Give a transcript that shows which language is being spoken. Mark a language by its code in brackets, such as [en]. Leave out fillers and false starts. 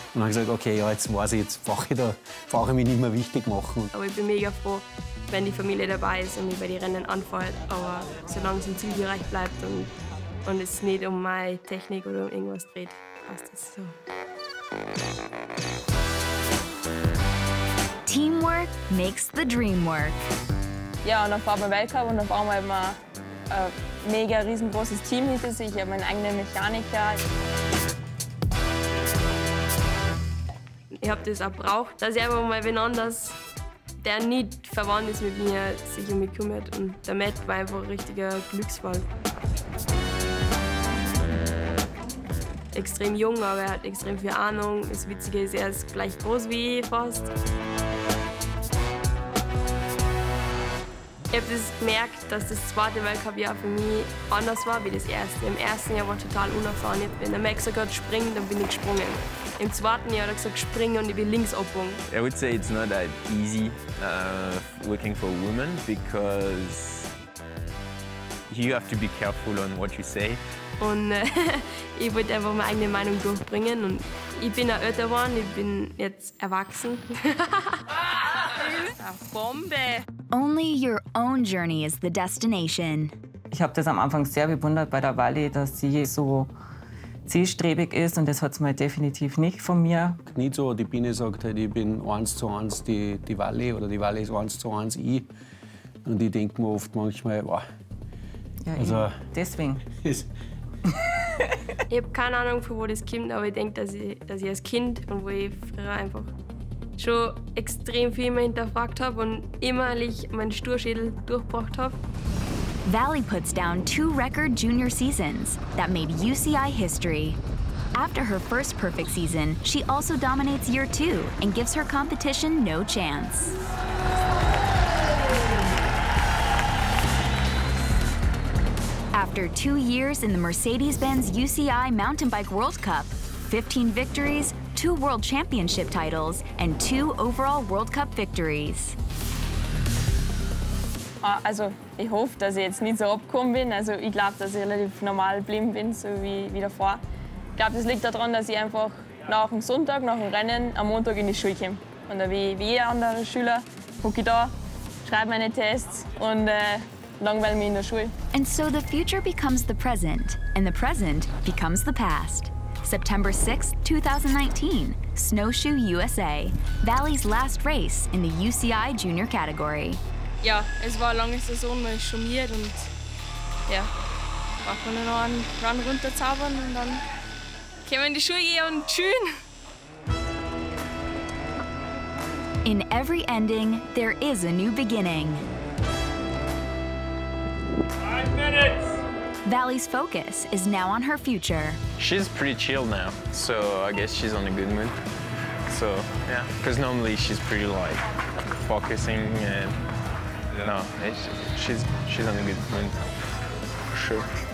[de] Und dann habe ich gesagt, okay, ja, jetzt weiß ich, jetzt brauche ich mich nicht mehr wichtig machen. Aber ich bin mega froh, wenn die Familie dabei ist und mich bei den Rennen anfällt, aber solange es im Zielbereich bleibt und es nicht um meine Technik oder um irgendwas dreht, passt es so. [en] Teamwork makes the dream work. [de] Ja, und dann fahren wir Weltcup und dann fahren wir immer ein mega riesengroßes Team hinter sich. Ich habe meinen eigenen Mechaniker. Ich habe das auch gebraucht, dass ich einfach mal wen anders, der nicht verwandt ist mit mir, sich um mich kümmert. Und der Matt war einfach ein richtiger Glücksfall. Extrem jung, aber er hat extrem viel Ahnung. Das Witzige ist, er ist gleich groß wie ich fast. Ich habe das gemerkt, dass das zweite Weltcup-Jahr für mich anders war wie das erste. Im ersten Jahr war ich total unerfahren. Wenn der Max sagt, springen, dann bin ich gesprungen. Im zweiten Jahr hat er gesagt, springen und ich bin links abgesprungen. [en] I would say it's not that easy working for a woman, because you have to be careful on what you say. [de] Und ich wollte einfach meine eigene Meinung durchbringen. Und ich bin auch älter geworden, ich bin jetzt erwachsen. Eine Bombe! [en] Only your own journey is the destination. [de] Ich habe das am Anfang sehr bewundert bei der Wally, dass sie so zielstrebig ist. Und das hat sie mal definitiv nicht von mir. Nicht so, die Biene sagt, halt, ich bin 1:1 die Wally oder die Wally ist 1:1 ich. Und ich denke mir oft manchmal, wow. Ja, also, deswegen. Ich habe keine Ahnung, von wo das kommt, aber ich denke, dass ich als Kind und wo ich früher einfach schon extrem viel mehr hinterfragt habe und immer meinen Sturschädel durchgebracht habe. [en] Valley puts down two record junior seasons that made UCI history. After her first perfect season, she also dominates year two and gives her competition no chance. After 2 years in the Mercedes-Benz UCI Mountain Bike World Cup, 15 victories, 2 world championship titles, and 2 overall World Cup victories. [de] Also, ich hoffe, dass ich jetzt nicht so abgekommen bin. Also, ich glaube, dass ich relativ normal geblieben bin, so wie davor. Ich glaube, das liegt daran, dass ich einfach nach dem Sonntag, nach dem Rennen, am Montag in die Schule komme. Und dann, wie jeder andere Schüler, hocke ich da, schreibe meine Tests und langweile mich in der Schule. [en] And so the future becomes the present, and the present becomes the past. September 6, 2019, Snowshoe USA, Valley's last race in the UCI Junior category. [de] Ja, es war eine lange Saison, man ist schummiert und ja, macht man noch einen Run runterzaubern und dann können wir in die Schuhe gehen und tschün. [en] In every ending, there is a new beginning. 5 minutes! Valley's focus is now on her future. She's pretty chill now, so I guess she's on a good mood. So, yeah, because normally she's pretty like focusing and yeah. No, she's on a good mood, for sure.